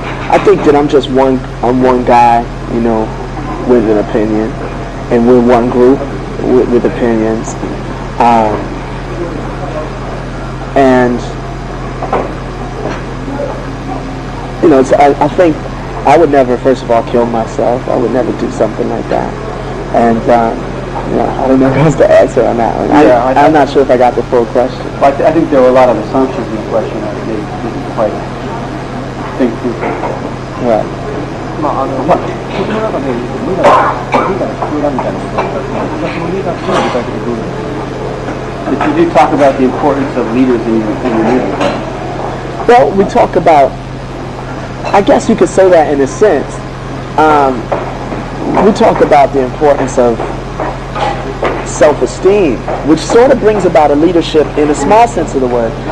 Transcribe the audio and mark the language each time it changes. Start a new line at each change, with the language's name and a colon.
English: I think that I'm one guy, you know, with an opinion, and we're one group with opinions, and you know, I think I would never, first of all, kill myself. I would never do something like that, and I don't know what's the answer on that one. I'm not sure if I got the full question. I think there were a lot of assumptions in the question that they didn't quite think through. Right.
Japanese: まあ、その中でリーダーが必要だみたいなことを言ったら、そのリーダーっていうのは具体的にどういうの？
English: But you do talk about the importance of leaders in your music. Well, we talk about, I guess you could say that in a sense. We talk about the importance of self-esteem, which sort of brings about a leadership in a small sense of the word.